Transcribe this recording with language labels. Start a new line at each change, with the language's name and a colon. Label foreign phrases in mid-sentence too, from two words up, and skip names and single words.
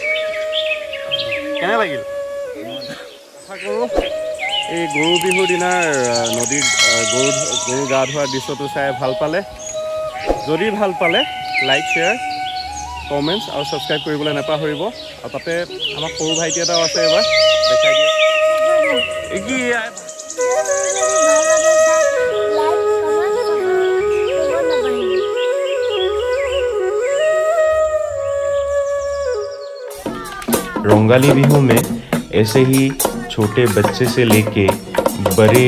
Assamese: আশা কৰোঁ এই গৰু বিহুৰ দিনাৰ নদীৰ গৰু গা ধোৱাৰ দৃশ্যটো চাই ভাল পালে যদি ভাল পালে
English: like share comments
Assamese: আৰু ছাবস্ক্ৰাইব কৰিবলৈ নাপাহৰিব আৰু তাতে আমাৰ সৰু ভাইটি এটাও আছে এবাৰ দেখাই দিয়ে
Hindi: रंगाली बिहू में ऐसे ही छोटे बच्चे से लेके बड़े